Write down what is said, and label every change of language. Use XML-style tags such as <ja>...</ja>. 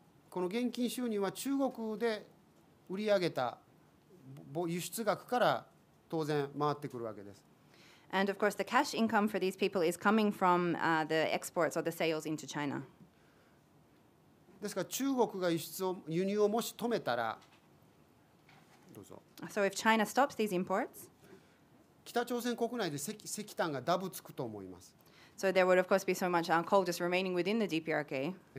<ja>この現金収入は中国で売り上げた輸出額から当然回ってくるわけです。</ja> <en>And of course the cash income for these people is coming from the exports or the sales into China.</en> <ja>ですから中国が輸入をもし止めたら、どうぞ。</ja> <en>So if China stops these imports,</en> <ja>北朝鮮国内で石炭がダブつくと思います。</ja> <en>So there would of course be so much coal just remaining within the DPRK.</en>